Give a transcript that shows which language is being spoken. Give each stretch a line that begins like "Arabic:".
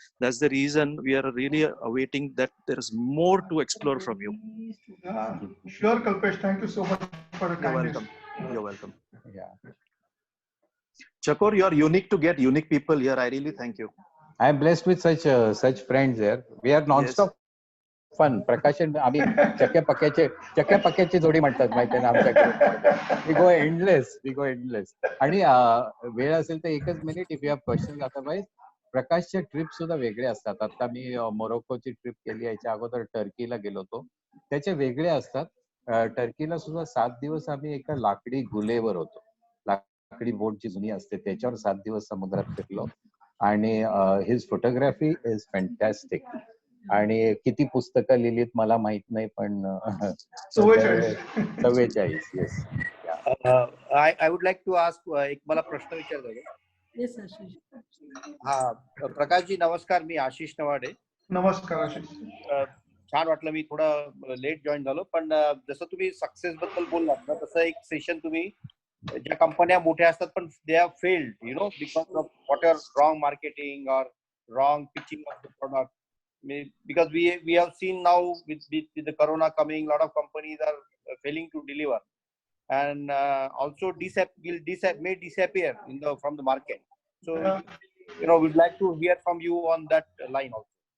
English: That's the reason we are really awaiting that there is more to explore from you. Yeah, sure, Kalpesh. Thank you so much for the You're kindness. welcome. You're welcome. Yeah. Chakor, you are unique to get unique people here. I really thank you. I am blessed with such friends here. We are non-stop fun.
Marathi: प्रकाश आम्ही चक्क्या पक्क्याची जोडी म्हणतात माहिती ना आमच्याकडे.
English: We go endless.
Marathi: आणि वेळ असेल तर एकच minute,
English: If you have question otherwise.
Marathi: प्रकाशचे trip सुद्धा वेगळे असतात. आता मी मोरोक्कोची ट्रिप केली, याच्या अगोदर टर्कीला गेलो होतो, त्याचे वेगळे असतात. टर्कीला सुद्धा 7 दिवस आम्ही एका लाकडी गुलेवर होतो. लाकडी बोट जी जुनी असते त्याच्यावर 7 दिवस समुद्रात फिरलो. आणि
English: His photography is fantastic.
Marathi: आणि किती पुस्तकं लिहिलीत मला माहित नाही, पण 44.
English: Yes. I would like to ask
Marathi: एक मला प्रश्न विचारायचा होता.
English: Yes Ashish.
Marathi: हा, प्रकाशजी नमस्कार. मी आशिष नवाडे. नमस्कार आशिष. छान वाटलं. मी थोडा लेट जॉईन झालो, पण जसं तुम्ही सक्सेस बद्दल बोललात ना, तसं एक सेशन तुम्ही ज्या कंपन्या मोठ्या असतात पण
English: They have failed because of whatever wrong marketing or wrong pitching of the product. Because we have seen now with the corona coming, a lot of companies are failing to deliver, and also may disappear from the market. So we'd like to hear from you on that line also.